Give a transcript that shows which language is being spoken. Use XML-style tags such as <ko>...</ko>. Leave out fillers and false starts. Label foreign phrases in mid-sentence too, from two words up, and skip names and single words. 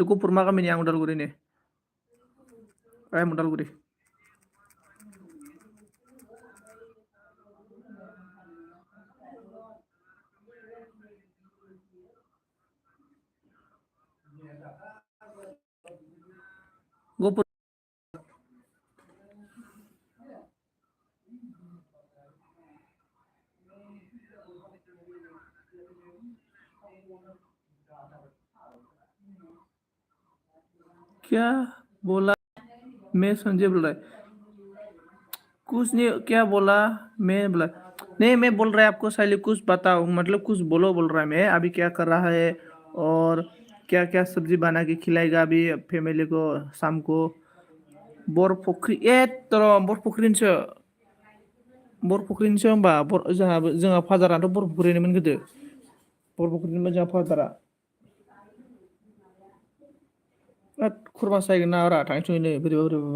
<brx>गफुर मा गामिनि? आं उदालगुरिनि।</brx> <en>I am Udalguri.</en> <hi>गफुर क्या बोला? मैं संजय बोल रहा है। कुछ नहीं, क्या बोला? मैं बोला नहीं, मैं बोल रहा है आपको साइली कुछ बताओ, मतलब कुछ बोलो बोल रहा है। मैं अभी क्या कर रहा है और क्या क्या सब्जी बना के खिलाएगा अभी फैमिली को शाम को?</hi> <brx>बरफुख्रि बरफुख्रिनिसो होमबा। जोंहा फादाराथ' बरफुख्रिनिमोन गोदो। बरफुख्रिनिमोन जोंहा फादारा। खुरमा सायगोन ना रा थांसैनो बोरैबा बोरैबाबा।</brx>